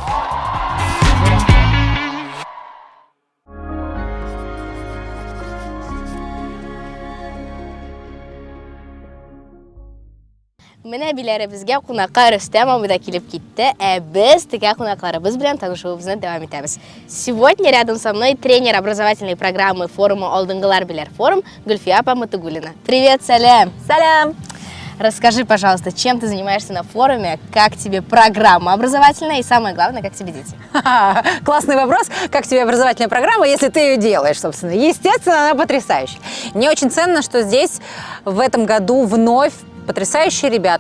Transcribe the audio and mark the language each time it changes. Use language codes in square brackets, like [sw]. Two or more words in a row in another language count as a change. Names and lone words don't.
[tt] Менә биләребезгә кунакка Рөстәм абый да килеп китте, без тегә кунакларыбыз белән танышуыбызны дәвам итәбез. [ru] Сегодня рядом со мной тренер образовательной программы форума «Алдынгылар беләр форум» Гөлфия апа Матугулина. Привет, сәлам! [tt] Сәлам! [ru] Расскажи, пожалуйста, чем ты занимаешься на форуме, как тебе программа образовательная и самое главное, как тебе дети? Классный вопрос. Как тебе образовательная программа, если ты ее делаешь, собственно? Естественно, она потрясающая. Мне очень ценно, что здесь в этом году вновь потрясающие ребята.